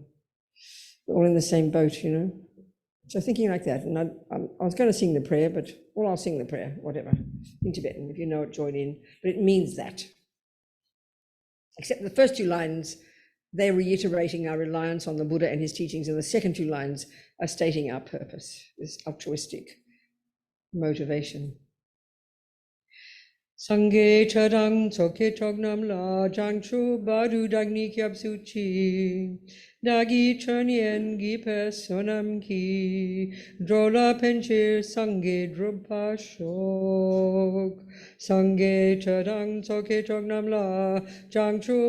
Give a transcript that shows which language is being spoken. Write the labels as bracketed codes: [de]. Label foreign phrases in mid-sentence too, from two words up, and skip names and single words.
[en] We're all in the same boat, So thinking like that, and I was going to sing the prayer, but I'll sing the prayer, whatever, in Tibetan. If you know it, join in. But it means that. Except the first 2 lines, they're reiterating our reliance on the Buddha and his teachings, and the second 2 lines are stating our purpose, this altruistic motivation. [bo] སངས་རྒྱས་ཆོས་དང་ཚོགས་ཀྱི་མཆོག་རྣམས་ལ། བྱང་ཆུབ་བར་དུ་བདག་ནི་སྐྱབས་སུ་མཆི། བདག་གིས་སྦྱིན་སོགས་བགྱིས་པའི་བསོད་ནམས་ཀྱིས འགྲོ་ལ་ཕན་ཕྱིར་སངས་རྒྱས་འགྲུབ་པར་ཤོག། སངས་རྒྱས་ཆོས་དང་ཚོགས་ཀྱི་མཆོག་རྣམས་ལ། བྱང་ཆུབ